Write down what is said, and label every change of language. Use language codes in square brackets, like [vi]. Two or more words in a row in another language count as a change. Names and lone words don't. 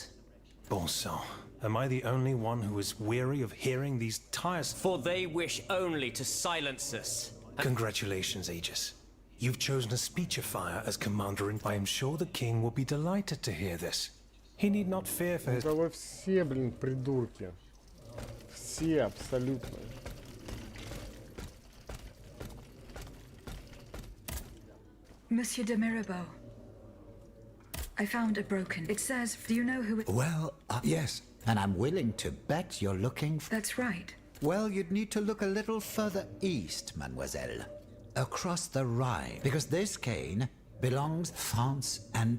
[fr] Bon sang. [en] Am I the only one who is weary of hearing these tiresome... For they wish only to silence us. Congratulations, Aegis. You've chosen a speechifier as commander and I am sure the king will be delighted to hear this. He need not fear for his... [ru] Да вы все, блин, придурки. Все, абсолютно. [fr] Monsieur de Mirabeau. [en] I found a broken... It says, do you know who it... Well, yes, and I'm willing to bet you're looking for... That's right. Well, you'd need to look a little further east, mademoiselle. Across the Rhine. Because this cane belongs to France and...